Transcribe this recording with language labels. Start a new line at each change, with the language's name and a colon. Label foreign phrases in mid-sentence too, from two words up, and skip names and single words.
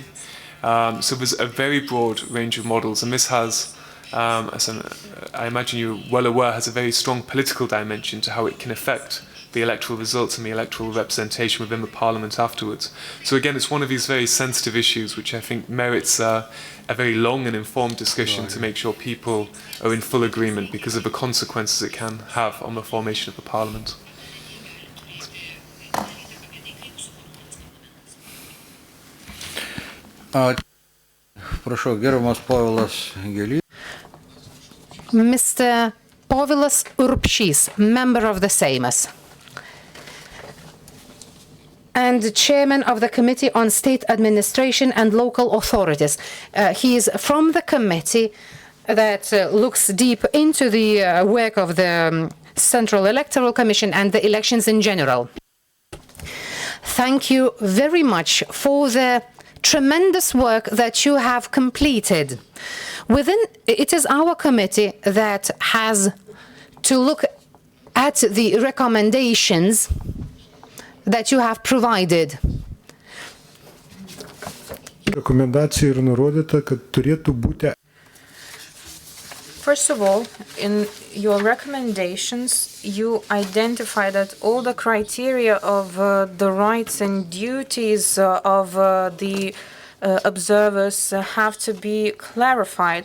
English: So there's a very broad range of models, and this has, I imagine you're well aware, has a very strong political dimension to how it can affect the electoral results and the electoral representation within the parliament afterwards. So again, it's one of these very sensitive issues which I think merits a very long and informed discussion to make sure people are in full agreement because of the consequences it can have on the formation of the parliament.
Lithuanian: Prašau, gerbiamas Povilas Gelys.
English: Mr. Povilas Urbšys, member of the Seimas and chairman of the Committee on State Administration and Local Authorities. He is from the committee that looks deep into the work of the Central Electoral Commission and the elections in general. Thank you very much for the tremendous work that you have completed. It is our committee that has to look at the recommendations that you have provided.
Lithuanian: Rekomendacija yra nurodyta, kad turėtų būti.
English: First of all, in your recommendations, you identify that all the criteria of the rights and duties of the observers have to be clarified.